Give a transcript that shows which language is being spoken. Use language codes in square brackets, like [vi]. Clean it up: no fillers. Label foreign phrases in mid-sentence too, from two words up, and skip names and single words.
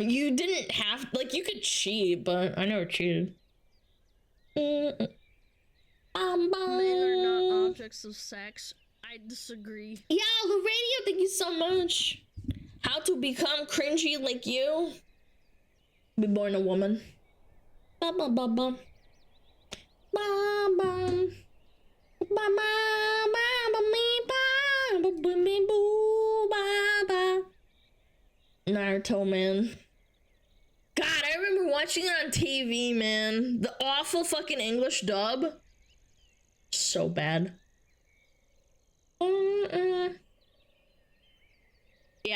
[en] You didn't have, like, you could cheat, but I never cheated. Men are not objects of sex. I disagree. Yeah, the radio, thank you so much. How to become cringy like you? Be born a woman. Ba ba ba ba. Ba ba. Ba ba ba ba me ba ba ba me boo ba ba. Naruto, man. God, I remember watching it on TV, man. The awful fucking English dub. So bad. Yeah.